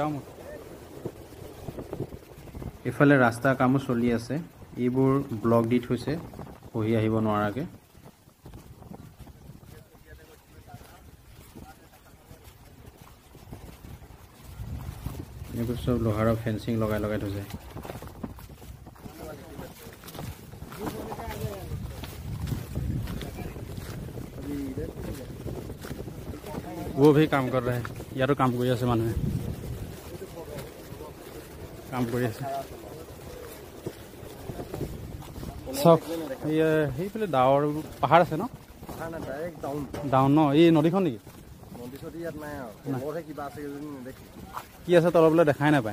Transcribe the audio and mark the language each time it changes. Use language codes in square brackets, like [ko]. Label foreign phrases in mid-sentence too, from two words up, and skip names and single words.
[as] এইফালে ৰাস্তাৰ কামো চলি আছে। এইবোৰ ব্লক দি থৈছে পঢ়ি আহিব নোৱাৰাকৈ। এইবোৰ চব লোহাৰৰ ফেঞ্চিং লগাই থৈছে। [hi] वो भी काम कर रहे हैं, [as] ইয়াতো কাম কৰি আছে, মানুহে কাম কৰি আছে। চব সেইফালে ডাৱৰ পাহাৰ আছে ন, ডাউন ন, এই নদীখন নেকি? কি আছে তললৈ দেখাই নাপায়।